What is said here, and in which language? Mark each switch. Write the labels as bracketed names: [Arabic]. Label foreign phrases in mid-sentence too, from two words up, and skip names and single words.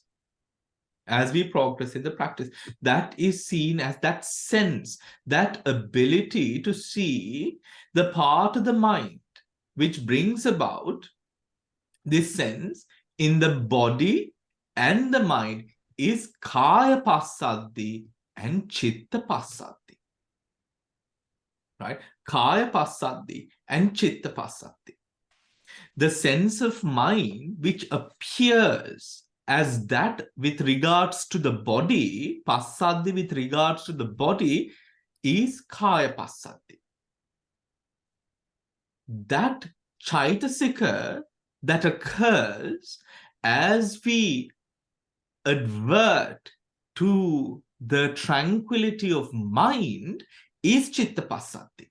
[English] As we progress in the practice, that is seen as that sense, that ability to see the part of the mind which brings about this sense in the body and the mind is [Pali] Kaya Passaddhi [English] and [Pali] Chitta Passaddhi. [English] Right? [Pali] Kaya Passaddhi and Chitta Passaddhi. [English] The sense of mind which appears as that with regards to the body, Passaddhi with regards to the body, is [Pali] Kaya Passaddhi. [English] that Caitasika that occurs as we advert to the tranquility of mind is [Pali] Chitta Passaddhi.